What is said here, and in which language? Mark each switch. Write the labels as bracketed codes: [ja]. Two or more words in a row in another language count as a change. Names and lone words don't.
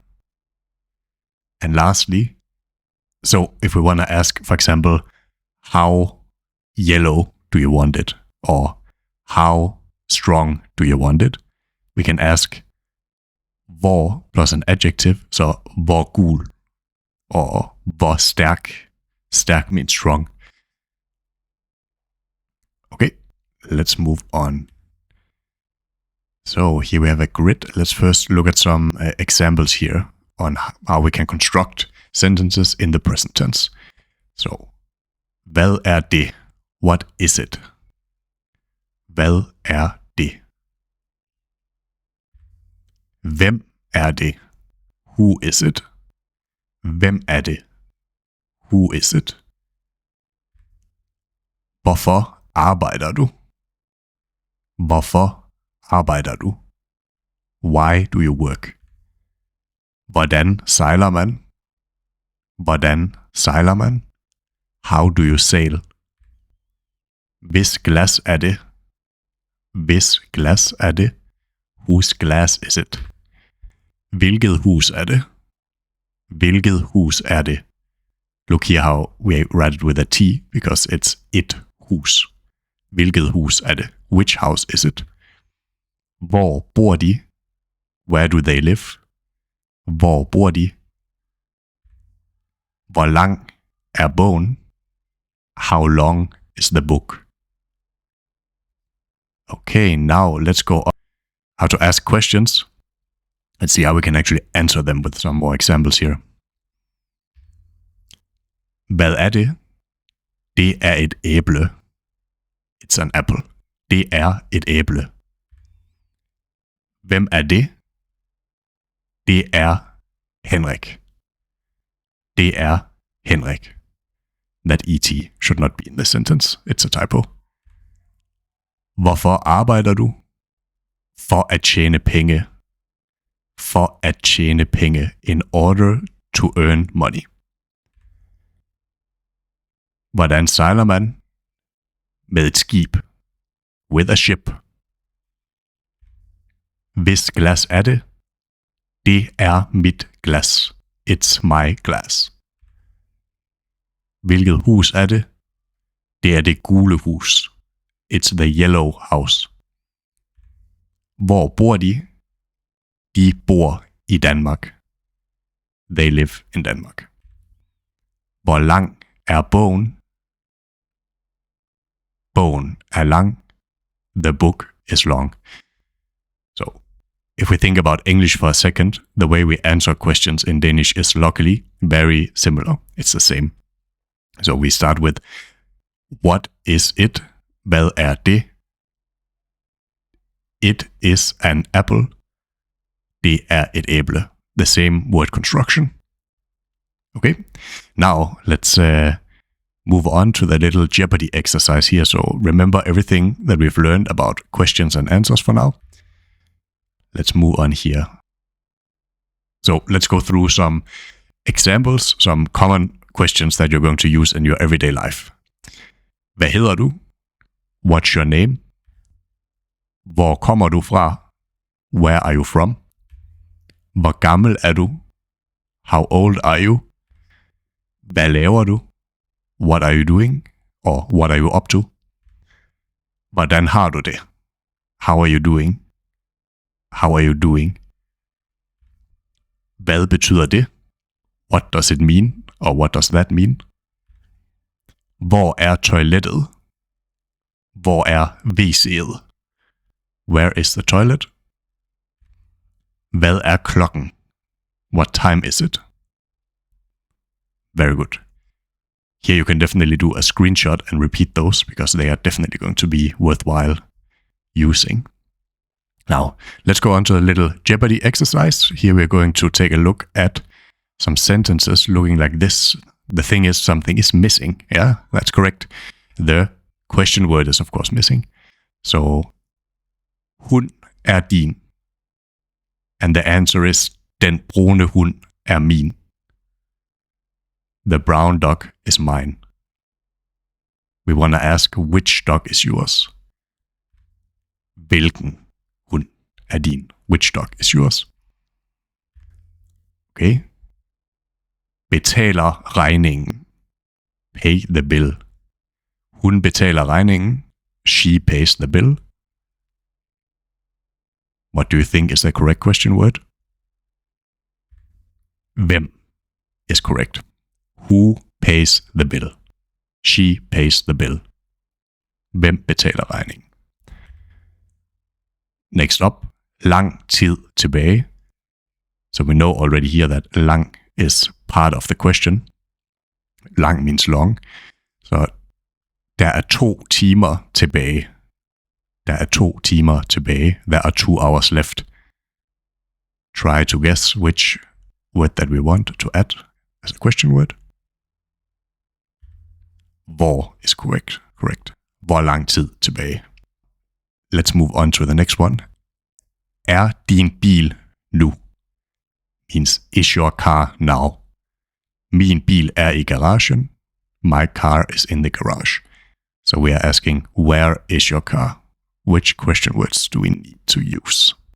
[en] And lastly, so if we want to ask, for example, how yellow do you want it? Or how strong do you want it? We can ask hvor plus an adjective, so [da] hvor gul. [en] Or hvor stærk. Stærk means strong. Okay, let's move on. So here we have a grid. Let's first look at some examples here on how we can construct sentences in the present tense. So, [da] hvad er det? [en] What is it? [da] Hvad er det? Hvem er det? [en] Who is it? [da] Hvem er det? [en] Who is it? [da] Hvorfor arbejder du? Hvorfor arbejder du? [en] Why do you work? [da] Hvordan sejler man? Hvordan sejler man? [en] How do you sail? [da] Hvis glas er det? Hvis glas er det? [en] Whose glass is it? [da] Hvilket hus er det? Hvilket hus er det? [en] Look here how we write it with a T, because it's [da] it hus. Hvilket hus er det? [en] Which house is it? [da] Hvor bor de? [en] Where do they live? [da] Hvor bor de? Hvor lang er bogen? [en] How long is the book? Okay, now let's go on how to ask questions. Let's see how we can actually answer them with some more examples here. [da] Hvad er det? Det er et æble. [en] It's an apple. [da] Det er et æble. Hvem er det? Det er Henrik. Det er Henrik. [en] That ET should not be in this sentence. It's a typo. [da] Hvorfor arbejder du? For at tjene penge. For at tjene penge. [en] In order to earn money. [da] Hvordan sejler man? Med et skib. [en] With a ship. [da] Hvis glas er det? Det er mit glas. [en] It's my glass. [da] Hvilket hus er det? Det er det gule hus. [en] It's the yellow house. [da] Hvor bor de? De bor i Danmark. [en] They live in Denmark. [da] Hvor lang er bogen? Bogen er lang. [en] The book is long. So if we think about English for a second, the way we answer questions in Danish is luckily very similar. It's the same. So we start with, what is it? [da] Hvad det? [en] It is an apple. [da] Det et æble. [en] The same word construction. Okay, now let's move on to the little Jeopardy exercise here. So remember everything that we've learned about questions and answers for now. Let's move on here. So let's go through some examples, some common questions that you're going to use in your everyday life. [da] Hvad hedder du? [en] What's your name? [da] Hvor kommer du fra? [en] Where are you from? [da] Hvor gammel er du? [en] How old are you? [da] Hvad laver du? [en] What are you doing? Or what are you up to? [da] Hvordan har du det? [en] How are you doing? How are you doing? [da] Hvad betyder det? [en] What does it mean? Or what does that mean? [da] Hvor er toilettet? Hvor er WC'et? [en] Where is the toilet? [da] Hvad er klokken? [en] What time is it? Very good. Here you can definitely do a screenshot and repeat those because they are definitely going to be worthwhile using. Now, let's go on to a little Jeopardy exercise. Here we're going to take a look at some sentences looking like this. The thing is, something is missing. Yeah, that's correct. The question word is of course missing. [da] So, hund din. [en] And the answer is, [da] den brune hund min. [en] The brown dog is mine. We want to ask, which dog is yours? [da] Hvilken hund din? [en] Which dog is yours? Okay. [da] Betaler regningen. [en] Pay the bill. [da] Hun betaler regningen. [en] She pays the bill. What do you think is the correct question word? Hvem is correct. Who pays the bill? She pays the bill. [da] Hvem betaler regningen? [en] Next up, [da] lang tid tilbage. [en] So we know already here that lang is part of the question. Lang means long. [da] Så der er 2 timer tilbage. Der er 2 timer tilbage. [en] There are 2 hours left. Try to guess which word that we want to add as a question word. Hvor is correct. [da] Hvor lang tid tilbage. [en] Let's move on to the next one. [da] Er din bil nu? [en] Means, is your car now? [da] Min bil i garagen. [en] My car is in the garage. So we are asking, where is your car? Which question words do we need to use?